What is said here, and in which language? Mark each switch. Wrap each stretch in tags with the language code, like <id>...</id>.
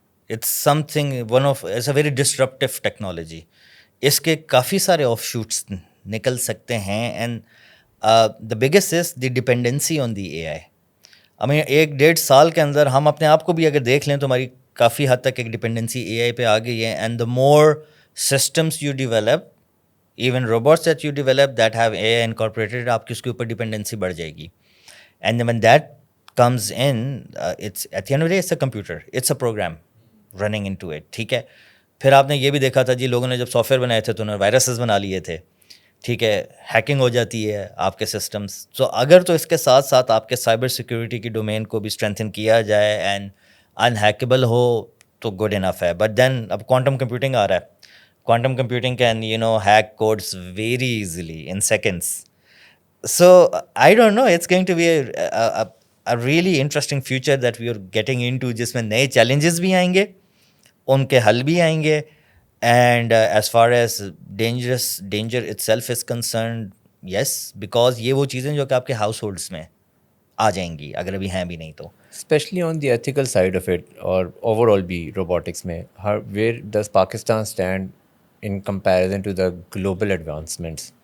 <en>It's something it's a very disruptive technology.</en> <ur>اس کے کافی سارے of shoots نکل سکتے ہیں,</ur> <en>And the biggest is the dependency on the A I.</en> <ur>ہمیں 1-1.5 سال کے اندر ہم اپنے آپ کو بھی اگر دیکھ لیں تو ہماری کافی حد تک ایک ڈپینڈنسی اے آئی پہ آ گئی ہے.</ur> <en>and the more systems you develop, even robots that you develop that have AI incorporated,</en> <ur>آپ کی اس کے اوپر ڈپینڈنسی بڑھ جائے گی.</ur> <en>And when that comes in, it's at the end of the day it's a computer, it's a program running into it.</en> <ur>ٹھیک ہے, پھر آپ نے یہ بھی دیکھا تھا جی لوگوں نے جب سافٹ ویئر بنائے تھے تو انہوں نے وائرسز بنا لیے تھے. ٹھیک ہے, ہیکنگ ہو جاتی ہے آپ کے سسٹمس. تو اگر تو اس کے ساتھ ساتھ آپ کے سائبر سیکورٹی کی ڈومین کو بھی اسٹرینتھن کیا جائے اینڈ انہیکیبل ہو تو</ur> <en>good enough</en> <ur>ہے. بٹ دین اب کوانٹم کمپیوٹنگ آ رہا ہے.</ur> <en>Quantum computing can, hack codes very easily in seconds. So I don't know, it's going to be a really interesting future that we are getting into,</en> <ur>جس میں نئے challenges بھی آئیں گے,</ur> <en>ان کے حل بھی آئیں گے. And as far as danger itself is concerned, yes, because</en> <ur>یہ وہ چیزیں جو کہ آپ کے ہاؤس ہولڈس میں آ جائیں گی اگر ابھی ہیں بھی نہیں تو.</ur> <en>especially on the ethical side of it</en> <ur>اور اوور آل بھی روبوٹکس میں</ur> <en>Where does Pakistan stand in comparison to the global advancements?</en>